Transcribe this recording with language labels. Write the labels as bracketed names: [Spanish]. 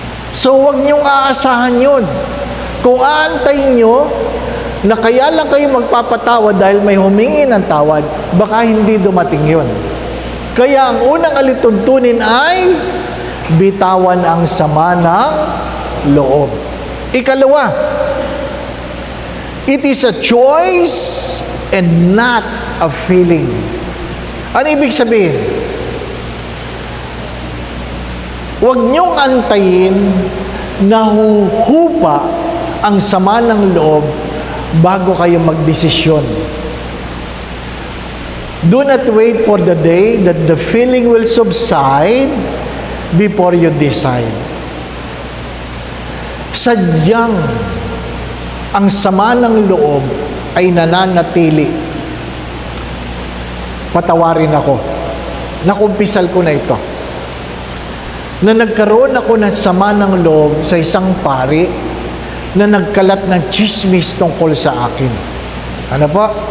[Filipino] So, huwag niyong aasahan yun. Kung aantayin niyo na kaya lang kayo magpapatawad dahil may humingi ng tawad, baka hindi dumating yun. Kaya ang unang alituntunin ay bitawan ang sama ng loob. Ikalawa, [English] it is a choice and not a feeling. [Filipino] Ano ibig sabihin? Huwag niyong antayin na huhupa ang sama ng loob bago kayo magdesisyon. [English] Do not wait for the day that the feeling will subside before you decide. [Filipino] Sadyang ang sama ng loob ay nananatili. Patawarin ako. Nakumpisal ko na ito. Na nagkaroon ako ng sama ng loob sa isang pari na nagkalat ng chismis tungkol sa akin. Ano po?